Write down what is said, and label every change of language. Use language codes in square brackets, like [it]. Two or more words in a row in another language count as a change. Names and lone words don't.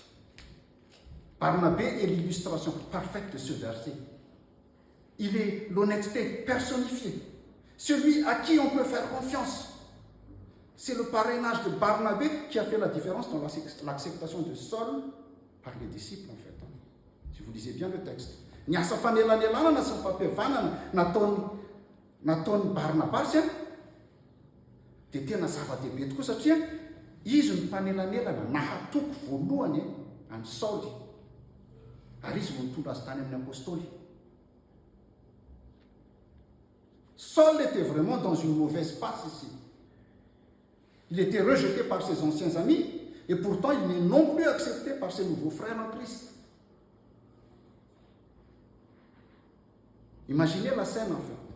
[fr] Barnabé est l'illustration parfaite de ce verset. Il est l'honnêteté personnifiée, celui à qui on peut faire confiance. C'est le parrainage de Barnabé qui a fait la différence dans l'acceptation de Saul par les disciples, en fait. Si vous lisez bien le texte. [mg] Niasa fanelanelana na safampevana nataony Barnabas dia tena zava-dehibe tokoa satria izy ny mpanelanelana nahatoko voalohany any Saoly ary izy no nitondra azy tany amin'ny apôstôly. [fr] Saul était vraiment dans une mauvaise passe ici. Il était rejeté par ses anciens amis et pourtant il n'est non plus accepté par ses nouveaux frères en Christ. Imaginez la scène en fait.